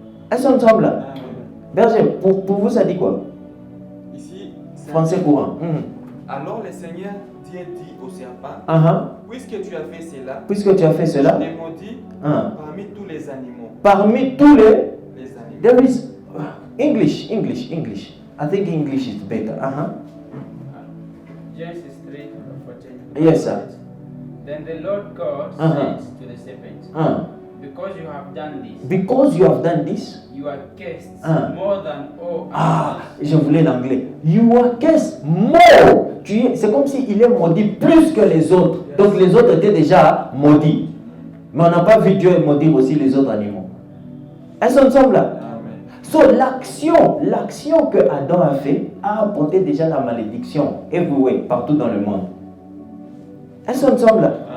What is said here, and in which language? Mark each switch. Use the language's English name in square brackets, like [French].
[French] Est-ce qu'on semble là? Berger, pour vous, ça dit quoi? Ici, Français courant. Alors le Seigneur Dieu dit au serpent, puisque tu as fait cela, je t'ai maudit parmi tous les animaux. Parmi tous les animaux. [English] There is English. I think English is better. Genesis 3:14. Yes, sir. Then the Lord God said to the serpent, because you have done this, you are cursed more than all others. [French] Je voulais l'anglais. [English] You are cursed more. [French] C'est comme s'il est maudit plus que les autres. Donc les autres étaient déjà maudits. Mais on n'a pas vu Dieu maudire aussi les autres animaux. Est-ce qu'on semble là? So, l'action que Adam a fait a apporté déjà la malédiction everywhere, partout dans le monde. Est-ce qu'on semble là?